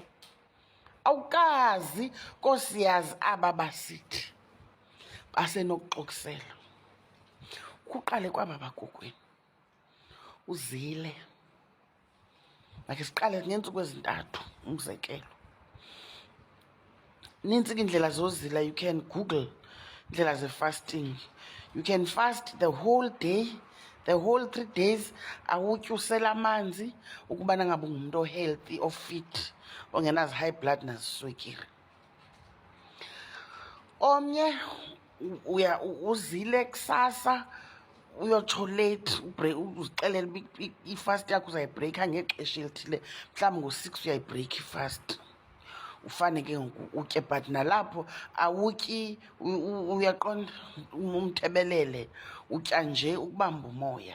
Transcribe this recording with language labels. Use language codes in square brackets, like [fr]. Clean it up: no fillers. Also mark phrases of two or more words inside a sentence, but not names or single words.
[xh] Awukazi kosiyazi aba basithi basenokuxokisela. Kuqale kwaba bakokwenu uzile. Makhe siqale ngeentsuku ezintathu, umzekelo. Nintsi ke indlela zozila. [en] You can Google [xh] indlela ze-fasting. [en] You can fast the whole day, the whole 3 days [xh] awutyi usela amanzi ukubana ngabe ungumntu ohealthy ofit ongenazi [en] high blood naziswekile. [xh] Omnye uzile kusasa uyotsho late uzixelele ifast yakho uzayibhreyikha ngexesha elithile, mhlawumbi ngo-6 uyayibhreyikha ifast ufane ke ngoku utye, but nalapho awutyi uyaqonda umthebelele, utya nje ukubamba umoya.